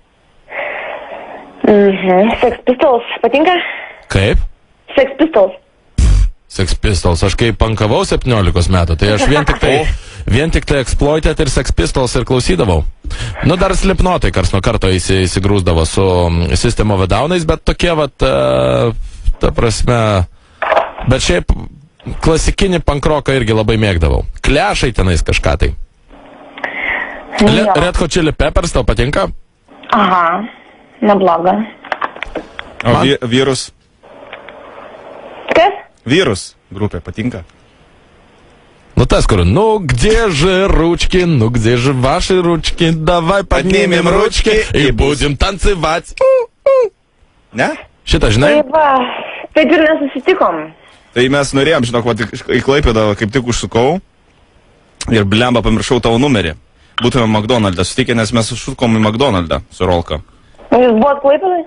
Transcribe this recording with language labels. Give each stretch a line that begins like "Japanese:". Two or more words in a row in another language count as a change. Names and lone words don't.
Lithuanian: Sex Pistols, patinka? Kaip? Sex Pistols. Sex Pistols, aš kai pankavau 17 metų, tai aš vien tik tai Exploited ir Sex Pistols ir klausydavau. Nu, dar Slipknotai kars nuo karto įsigrūsdavo su System of a Down'ais, bet tokie vat, ta prasme, bet šiaip klasikinį pankroką irgi labai mėgdavau. Klešai tenais kažką tai. Red Hot Chili Peppers tau patinka? Aha, nebloga. O Vyrus? Kas? Vyrus grupė patinka? Ну, tas, kur,
Russian: ну, где же ручки, ну, где же ваши ручки, давай поднимем ручки и будем танцевать.
Lithuanian: Ne? Šitą, žinai? Taip ir nesusitikom. Tai mes norėjom, žinok, į Klaipėdą kaip tik užsukau ir blemba pamiršau tavo numerį. Būtume McDonald'ą sutikę, nes mes užsukom į McDonald'ą su Rolka. Jūs buvot Klaipėdai?